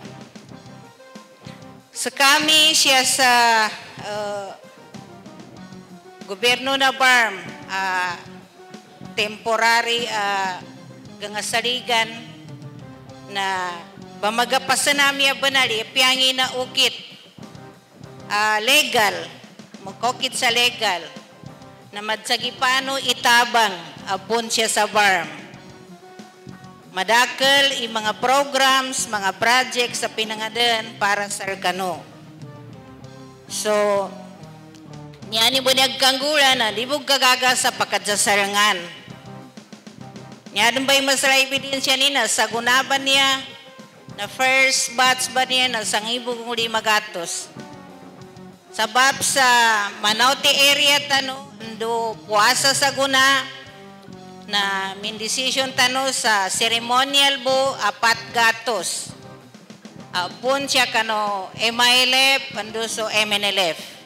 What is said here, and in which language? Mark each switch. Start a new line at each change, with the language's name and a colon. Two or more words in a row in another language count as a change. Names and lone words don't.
Maguindanaon: Sa kami siya sa gobyerno na BARM, temporary gangasaligan na bamagapasan namin banali, piyangi na ukit legal, magkokit sa legal, na madsagipano itabang apon siya sa BARM. Madakal i mga programs, mga projects sa pinangadan para sa Arcano. So, niyan mo nagkanggulan na di mo gagaga sa pagkadsasarangan. Niyan ba'y masala ebidensya nina sa gunaban niya na
English: first batch
Maguindanaon: ba niya na sangibog ng 5 gatos. Sa bab sa Manauti area tano, do puasa sa guna na min decision tano sa ceremonial bo 4 gatos. Apun siya kano MILF ando so MNLF.